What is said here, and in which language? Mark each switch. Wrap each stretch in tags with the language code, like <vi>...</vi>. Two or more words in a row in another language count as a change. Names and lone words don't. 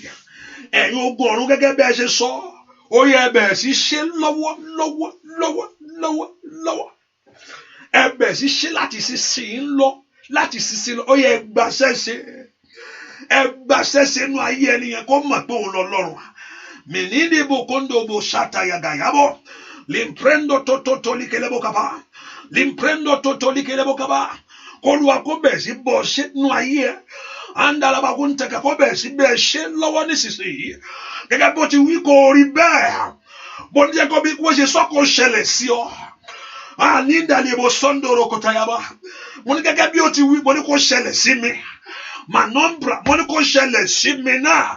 <yo>Ẹ̀yin ogun ọ̀run gẹ́gẹ́ bẹ́ẹ̀ ṣe sọ. Ó yẹ bẹ̀rẹ̀ sí ṣe lọ́wọ́. Ẹ bẹ̀rẹ̀ sí ṣe láti sísìn lọ. Láti sísìn lọ. Ó yẹ gbàṣẹ́ ṣe. ẹ gbàṣẹ sínú ayé ẹni yẹn kó mọ̀ pé òun lọ́lọ́run. Menini bokondo bo shata yagayabo. Limprendo toto likelebo kaba. Limprendo toto likelebo kaba. Kólúwa kó bẹ̀ sí bọ́ sínú ayé ẹ. Andalaba kó ń tẹ̀ka kó bẹ̀ sí bẹ́ẹ̀ ṣe lọ́wọ́ nísinsìnyí. Gẹ́gẹ́ bó ti wí kó rí bẹ́ẹ̀. Bó ní jẹ́ kó bí wọ́n ṣe sọ kó ṣẹlẹ̀ sí ọ. Ní ìdàlẹ́bò sọ́ndòrò kòtàyàbá. Mo ní gẹ́gẹ́ bí ó ti wí, mo ní kó ṣẹlẹ̀ sí mi. Manombra, mo ní kó ṣẹlẹ̀ sí mi náà.</yo>